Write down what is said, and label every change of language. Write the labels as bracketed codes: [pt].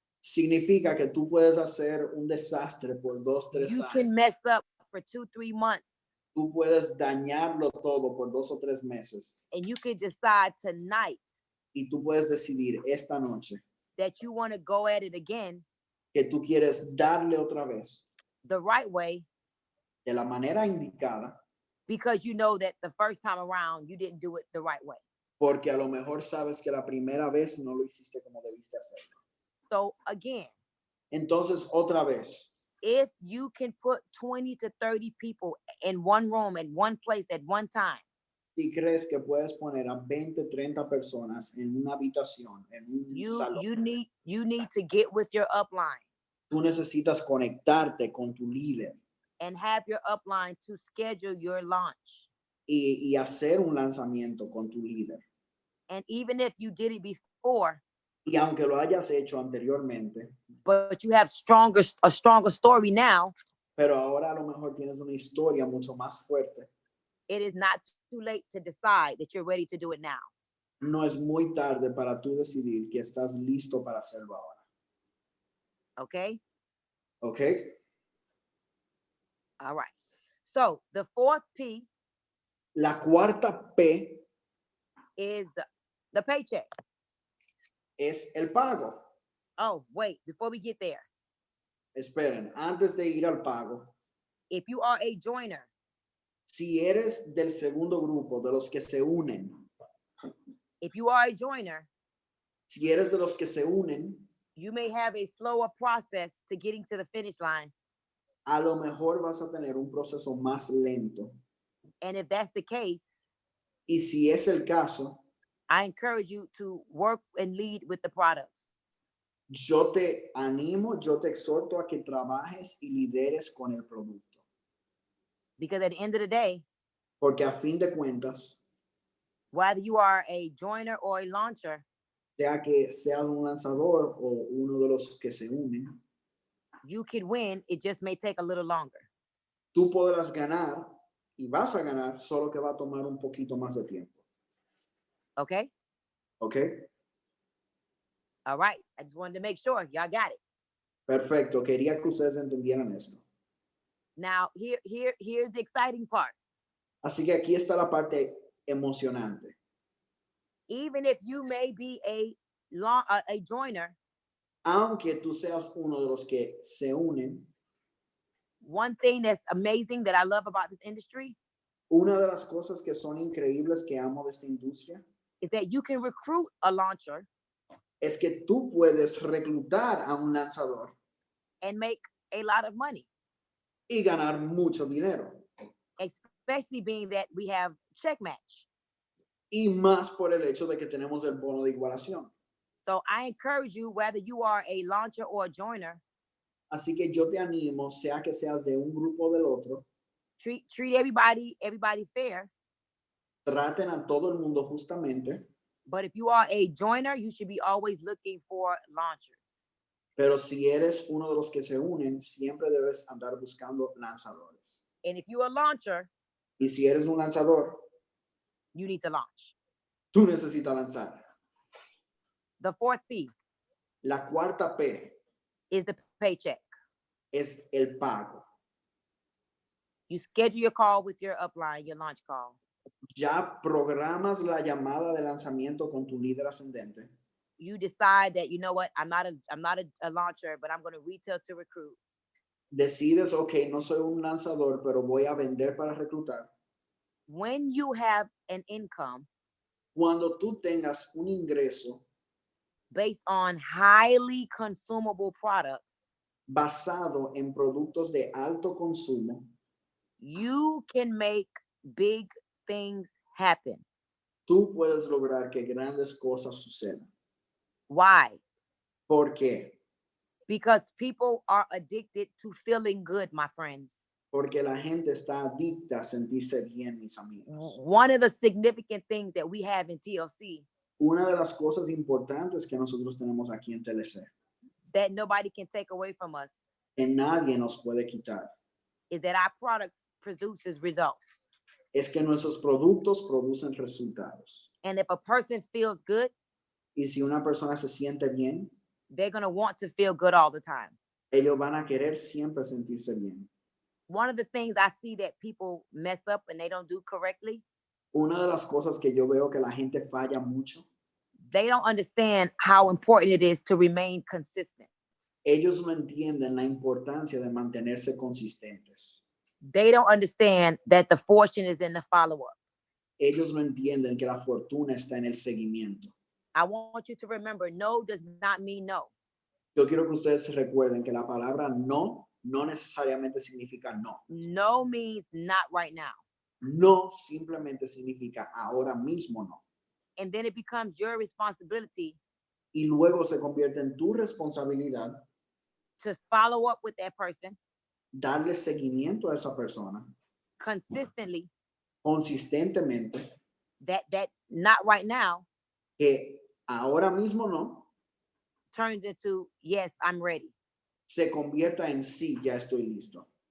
[es] Significa que tú puedes hacer un desastre por 2-3 [en] You [es] años. [en] can mess up for 2-3 months. [es] Tú puedes dañarlo todo por 2 o 3 meses. [en] And you could decide tonight [es] Y tú puedes decidir esta noche [en] that you want to go at it again [es] que tú quieres darle otra vez [en] the right way [es] de la manera indicada, [en] because you know that the first time around you didn't do it the right way. [es] porque a lo mejor sabes que la primera vez no lo hiciste como debiste hacerlo. [en] So again, [es] Entonces, otra vez, [en] if you can put 20 to 30 people in one room at one place at one time, [es] si crees que puedes poner a 20, 30 personas en una habitación, en un salón, [en] you need to get with your upline [es] tú necesitas conectarte con tu líder [en] and have your upline to schedule your launch. [es] y hacer un lanzamiento con tu líder. [en] And even if you did it before, [es] Y aunque lo hayas hecho anteriormente, [en] but you have a stronger story now, [es] pero ahora a lo mejor tienes una historia mucho más fuerte, [en] it is not too late to decide that you're ready to do it now. [es] no es muy tarde para tú decidir que estás listo para hacerlo ahora. [en] Okay. [es] ¿Ok? [en] All right. So the fourth P [es] La cuarta P [en] is the paycheck. [es] es el pago. [en] Oh, wait, before we get there, [es] Esperen, antes de ir al pago, [en] if you are a joiner, [es] si eres del segundo grupo, de los que se unen, [en] if you are a joiner, [es] si eres de los que se unen, [en] you may have a slower process to getting to the finish line. [es] a lo mejor vas a tener un proceso más lento. [en] And if that's the case, [es] Y si es el caso, [en] I encourage you to work and lead with the products. [es] yo te animo, yo te exhorto a que trabajes y lideres con el producto. [en] Because at the end of the day, [es] Porque a fin de cuentas, [en] whether you are a joiner or a launcher, [es] sea que seas un lanzador o uno de los que se unen, [en] you could win. It just may take a little longer. [es] tú podrás ganar y vas a ganar, solo que va a tomar un poquito más de tiempo. [en] Okay. [es] ¿Ok? [en] All right. I just wanted to make sure y'all got it. [es] Perfecto. Quería que ustedes entendieran esto. [en] Now, here's the exciting part. [es] Así que aquí está la parte emocionante. [en] Even if you may be a joiner, [es] Aunque tú seas uno de los que se unen, [en] one thing that's amazing that I love about this industry [es] una de las cosas que son increíbles que amo de esta industria [en] is that you can recruit a launcher [es] es que tú puedes reclutar a un lanzador [en] and make a lot of money, [es] y ganar mucho dinero. [en] especially being that we have check match. [es] Y más por el hecho de que tenemos el bono de igualación. [en] So I encourage you, whether you are a launcher or a joiner, [es] Así que yo te animo, sea que seas de un grupo o del otro, [en] treat everybody fair. [es] traten a todo el mundo justamente, [en] But if you are a joiner, you should be always looking for launchers. [es] pero si eres uno de los que se unen, siempre debes andar buscando lanzadores. [en] And if you're a launcher, [es] Y si eres un lanzador, [en] you need to launch. [es] tú necesitas lanzar. [en] The fourth P [es] La cuarta P [en] is the paycheck. [es] es el pago. [en] You schedule your call with your upline, your launch call. [es] Ya programas la llamada de lanzamiento con tu líder ascendente. [en] You decide that, you know what, I'm not a launcher, but I'm going to retail to recruit. [es] Decides, ok, no soy un lanzador, pero voy a vender para reclutar. [en] When you have an income [es] Cuando tú tengas un ingreso [en] based on highly consumable products, [es] basado en productos de alto consumo, [en] you can make big things happen. [es] tú puedes lograr que grandes cosas sucedan. [en] Why? [es] ¿Por qué? [en] Because people are addicted to feeling good, my friends. [es] Porque la gente está adicta a sentirse bien, mis amigos. [en] One of the significant things that we have in TLC [es] Una de las cosas importantes que nosotros tenemos aquí en TLC, [en] that nobody can take away from us, [es] que nadie nos puede quitar, [en] is that our products produces results. [es] es que nuestros productos producen resultados. [en] And if a person feels good, [es] Y si una persona se siente bien, [en] they're going to want to feel good all the time. [es] ellos van a querer siempre sentirse bien. [en] One of the things I see that people mess up and they don't do correctly, [es] Una de las cosas que yo veo que la gente falla mucho, [en] they don't understand how important it is to remain consistent. [es] ellos no entienden la importancia de mantenerse consistentes. [en] They don't understand that the fortune is in the follow-up. [es] Ellos no entienden que la fortuna está en el seguimiento. [en] I want you to remember, no does not mean no. [es] Yo quiero que ustedes recuerden que la palabra no necesariamente significa no. [en] No means not right now. [es] No simplemente significa ahora mismo no. [en] And then it becomes your responsibility [es] Y luego se convierte en tu responsabilidad [en] to follow up with that person [es] darle seguimiento a esa persona [en] consistently, [es] consistentemente, [en] that not right now [es] que ahora mismo no [en] turns into, yes, I'm ready. [es] se convierta en sí, ya estoy listo.